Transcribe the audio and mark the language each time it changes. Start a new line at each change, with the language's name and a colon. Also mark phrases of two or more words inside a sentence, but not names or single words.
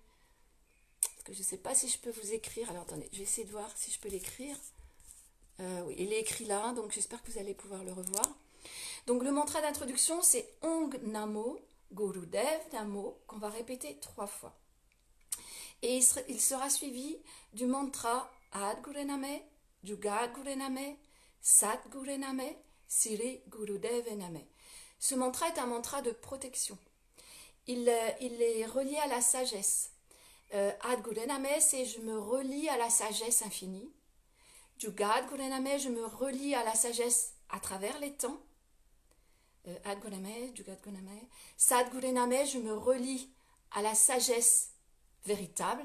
French: Je ne sais pas si je peux vous écrire. Alors attendez, je vais essayer de voir si je peux l'écrire. Oui, il est écrit là, donc j'espère que vous allez pouvoir le revoir. Donc le mantra d'introduction, c'est
Punjabi: ਓਂ ਨਮੋ ਗੁਰਦੇਵ ਨਮੋ,
French: qu'on va répéter 3 fois. Et il sera suivi du mantra
Punjabi: ਆਦਿ ਗੁਰੇ ਨਮਹ, ਜੁਗਾਦਿ ਗੁਰੇ ਨਮਹ, ਸਤਿ ਗੁਰੇ ਨਮਹ, ਸਿਰੀ ਗੁਰਦੇਵੇ ਨਮਹ.
French: Ce mantra est un mantra de protection. Il est relié à la sagesse.
Punjabi: ਆਦਿ ਗੁਰੇ ਨਮਹ,
French: c'est je me relie à la sagesse infinie.
Punjabi: ਜੁਗਾਦਿ ਗੁਰੇ ਨਮਹ,
French: je me relie à la sagesse à travers les temps.
Punjabi: ਆਦਿ ਗੁਰੇ ਨਮਹ, ਜੁਗਾਦਿ ਗੁਰੇ ਨਮਹ। ਸਤਿ ਗੁਰੇ ਨਮਹ,
French: je me relie à la sagesse véritable.